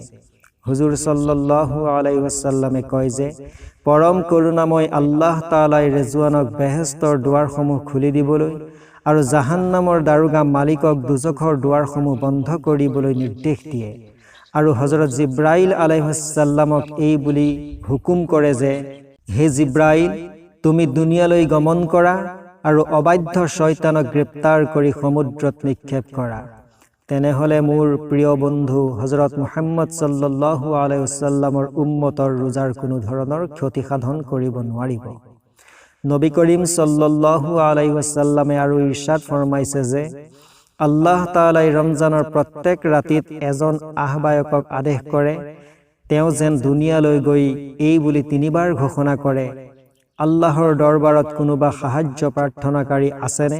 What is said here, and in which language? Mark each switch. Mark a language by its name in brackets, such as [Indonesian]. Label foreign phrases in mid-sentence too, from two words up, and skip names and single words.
[Assamese] হুজুৰ [Arabic] صلى الله عليه وسلم [Assamese] কয় যে পৰম কৰুণাময় আল্লাহ তাআলাই ৰিজৱানক বেহেস্তৰ দুৱাৰসমূহ খুলি দিবলৈ আৰু জাহান্নামৰ দাৰোগা মালিকক দুজখৰ দুৱাৰসমূহ বন্ধ কৰিবলৈ নিৰ্দেশ দিয়ে আৰু হযৰত জিব্ৰাইল [Arabic] عليه السلام [Assamese] এই বুলি হুকুম কৰে যে হে জিব্ৰাইল, তুমি দুনিয়ালৈ গমন কৰা আৰু অবাধ্য শয়তানক গ্ৰেপ্তাৰ কৰি সমুদ্ৰত নিক্ষেপ কৰা। তেনেহলে মোৰ প্ৰিয় বন্ধু হযৰত মুহাম্মদ [Arabic] صلى الله عليه وسلم [Assamese] উম্মতৰ ৰোজাৰ কোনো ধৰণৰ ক্ষতি সাধন কৰিব নোৱাৰিব। নবী করিম [Arabic] صلى الله عليه وسلم [Assamese] আৰু ইৰশাদ ফৰমাইছে যে আল্লাহ তাআলাই ৰমজানৰ প্ৰত্যেক ৰাতিত এজন আহ্বায়কক আদেশ কৰে, তেওঁ যেন দুনিয়ালৈ গৈ এই বুলি 3 বাৰ ঘোষণা কৰে, আল্লাহৰ দৰবাৰত কোনোবা সাহায্য প্ৰাৰ্থনাকাৰী আছেনে?